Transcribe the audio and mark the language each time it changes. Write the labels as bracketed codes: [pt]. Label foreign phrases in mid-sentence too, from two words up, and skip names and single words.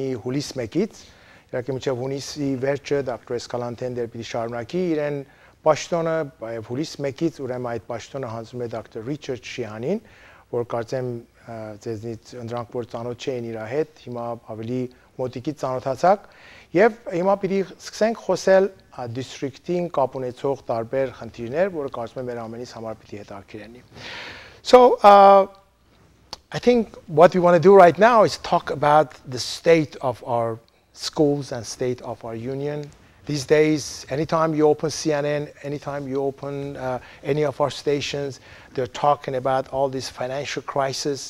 [hy] հուլիս 1-ից, իհարկե մինչև հունիսի վերջը Դոկտոր Էսկալանտեն դեր պիտի շարունակի իրեն պաշտոնը, եւ հուլիս 1-ից ուրեմն այդ պաշտոնը հանձնում է Դոկտոր Ռիչարդ Շիհանին, որ կարծեմ ձեզնից ընդրանք որ ծանոթ չէին իր հետ, հիմա ավելի մոտիկից ծանոթացաք, եւ հիմա պիտի սկսենք խոսել district-ին կապ ունեցող տարբեր խնդիրներ, որը կարծում եմ մեր ամենից համար պիտի հետաքրքիր լինի. [en] So I think what we want to do right now is talk about the state of our schools and state of our union. These days, anytime you open CNN, anytime you open any of our stations, they're talking about all this financial crisis.